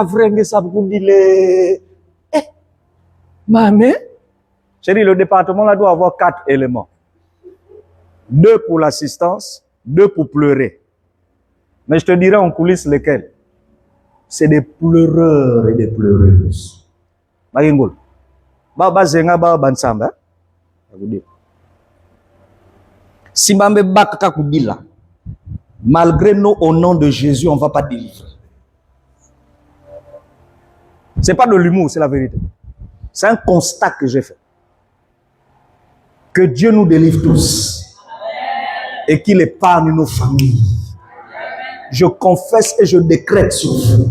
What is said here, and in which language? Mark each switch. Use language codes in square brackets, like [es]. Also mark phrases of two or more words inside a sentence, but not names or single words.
[fr] Il y a vrai que ça vous dit les. Maman, Chérie, le département là doit avoir 4 éléments. 2 pour l'assistance, 2 pour pleurer. Mais je te dirai en coulisses lesquels. C'est des pleureurs et des pleureuses. Magingol. [kg] Baba zenga baba bansamba. Simbambe bakaka kubila. [fr] Malgré nous, au nom de Jésus, on ne va pas délivrer. Ce n'est pas de l'humour, c'est la vérité. C'est un constat que j'ai fait. Que Dieu nous délivre tous. Et qu'il épargne nos familles. Je confesse et je décrète sur vous.